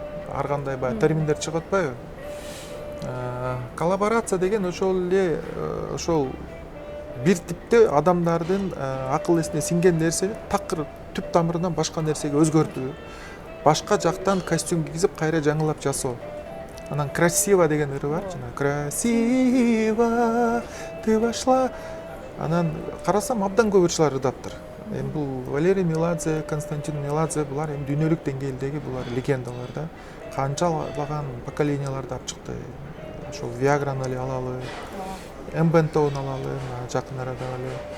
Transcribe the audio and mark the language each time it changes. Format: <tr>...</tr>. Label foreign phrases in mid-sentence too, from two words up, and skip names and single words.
<ky>Ар кандай баягы терминдер чыгып атпайбы? Коллаборация деген ошол эле ошол бир типте адамдардын акыл эсине сиңген нерсени такыр түп тамырынан башка нерсеге өзгөртүү. Башка жактан костюм кийгизип кайра жаңылап жасоо. Анан красиво деген ыры бар, жана красиво ты вошла. Анан карасам абдан көп ырчылар ырдаптыр. Эми бул Валерий Меладзе, Константин Меладзе булар эми дүйнөлүк деңгээлдеги булар легендалар да. Канчалаган поколенияларды алып чыкты. Ошол Виаграны эле алалы, Эмбентоун алалы, жакын арада эле.</ky>